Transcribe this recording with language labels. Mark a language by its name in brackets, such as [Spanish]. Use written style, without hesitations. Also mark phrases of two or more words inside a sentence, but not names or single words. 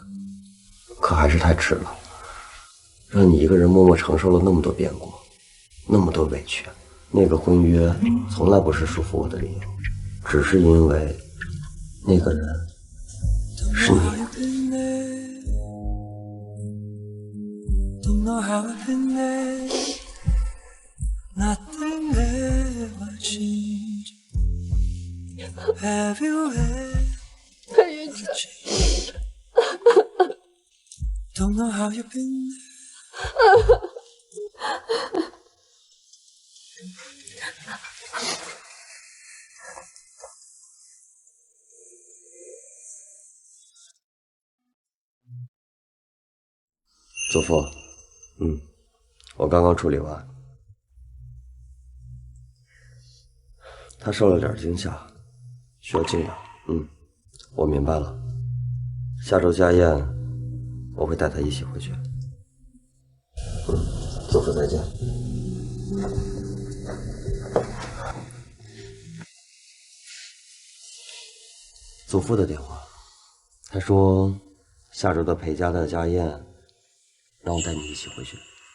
[Chinese] 可還是太遲了，讓你一個人默默承受了那麼多變故，那麼多委屈。那個婚約從來不是束縛我的理由，只是因為那個人是你。 [English] Don't know how I've been there. Nothing ever changed. Have you ever changed? Don't know how you've been there. [Chinese] 祖父。我剛剛處理完，他受了點驚嚇，需要靜養。我明白了。下周家宴，我会带他一起回去。祖父再见。祖父的电话，他说下周的裴家的家宴，让我带你一起回去。